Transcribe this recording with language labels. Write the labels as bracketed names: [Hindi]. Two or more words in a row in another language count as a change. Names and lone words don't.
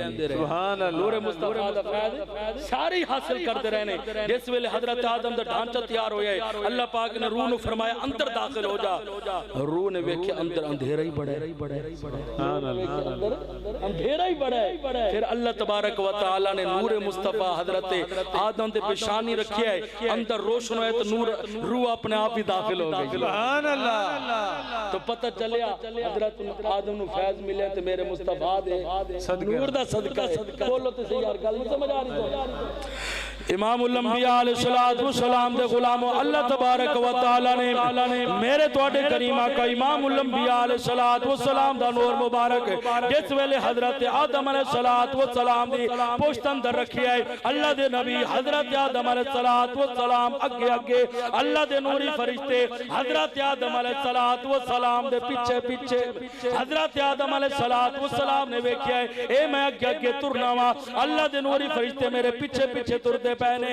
[Arabic] سبحان اللہ. [Punjabi] نورِ مصطفیٰ دا فیض ساری حاصل کرتے رہے۔ جس ویلے حضرت آدم دا ڈھانچہ تیار ہویا، اللہ پاک نے روح نوں فرمایا اندر داخل ہو جا. روح نے ویکھے اندر اندھیرا ہی بڑا ہے. [Arabic] سبحان اللہ. [Punjabi] اندھیرا ہی بڑا ہے. پھر [Arabic] اللہ تبارک و تعالیٰ [Punjabi] نے نورِ مصطفیٰ حضرت آدم دے پیشانی رکھی ہے، اندر روشن ہے تو نور روح اپنے آپ ہی داخل ہو گئی. [Arabic] سبحان اللہ. [Punjabi] تو پتا چلیا حضرت آدم نوں فیض ملے تو میرے مصطفیٰ دے نور دا صدقہ. بولو تو سہی یار، گل نہیں سمجھ آ رہی تو. [Arabic] امام الانبیاء علیہ الصلاۃ والسلام [Punjabi] دے غلامو, [Arabic] اللہ تبارک و تعالیٰ [Punjabi] نے میرے تہاڈے کریم آقا [Arabic] امام الانبیاء علیہ الصلاۃ والسلام [Punjabi] دا نور مبارک جس ویلے حضرت آدم [Arabic] علیہ الصلاۃ والسلام [Punjabi] دی پوسٹ اندر رکھی ہے، اللہ دے نبی حضرت آدم [Arabic] علیہ الصلاۃ والسلام [Punjabi] اگے اللہ دے نوری فرشتے حضرت آدم [Arabic] علیہ الصلاۃ والسلام [Punjabi] دے پیچھے حضرت آدم [Arabic] علیہ الصلاۃ والسلام [Punjabi] نے ویکھیا اے میں اگے ترنا وا، اللہ دے نوری فرشتے میرے پیچھے تردے پینے.